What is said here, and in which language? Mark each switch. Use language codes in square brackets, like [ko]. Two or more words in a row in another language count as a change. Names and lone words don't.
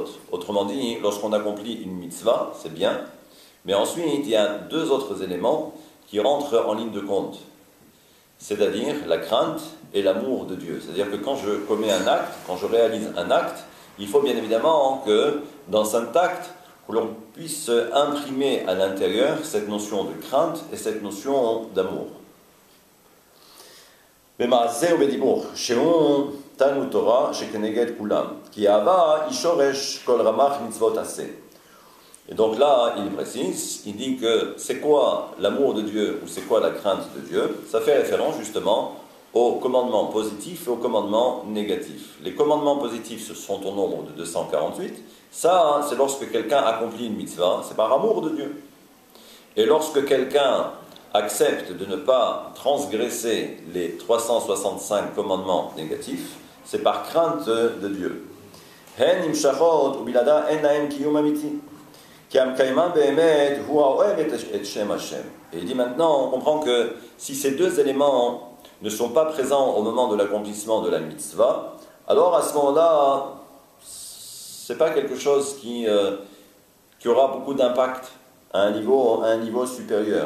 [fr] Autrement dit, lorsqu'on accomplit une mitzvah, c'est bien, mais ensuite il y a 2 autres éléments qui rentrent en ligne de compte. C'est-à-dire la crainte et l'amour de Dieu. C'est-à-dire que quand je commets un acte, quand je réalise un acte, il faut bien évidemment que dans cet acte, que l'on puisse imprimer à l'intérieur cette notion de crainte et cette notion d'amour. [he] במעשה ובדיבור, שהוא תלמוד תורה שכנגד כולם, כי אהבה היא שורש כל רמ"ח מצוות עשה. [fr] Et donc là, il précise, il dit que c'est quoi l'amour de Dieu ou c'est quoi la crainte de Dieu? Ça fait référence justement aux commandements positifs et aux commandements négatifs. Les commandements positifs, ce sont au nombre de 248. Ça, c'est lorsque quelqu'un accomplit une mitzvah, c'est par amour de Dieu. Et lorsque quelqu'un accepte de ne pas transgresser les 365 commandements négatifs, c'est par crainte de Dieu. [he] הן נמשכות ובלעדן אין להם קיום אמיתי. [fr] Et il dit maintenant, on comprend que si ces deux éléments ne sont pas présents au moment de l'accomplissement de la mitzvah, alors à ce moment-là, ce n'est pas quelque chose qui aura beaucoup d'impact à un niveau supérieur.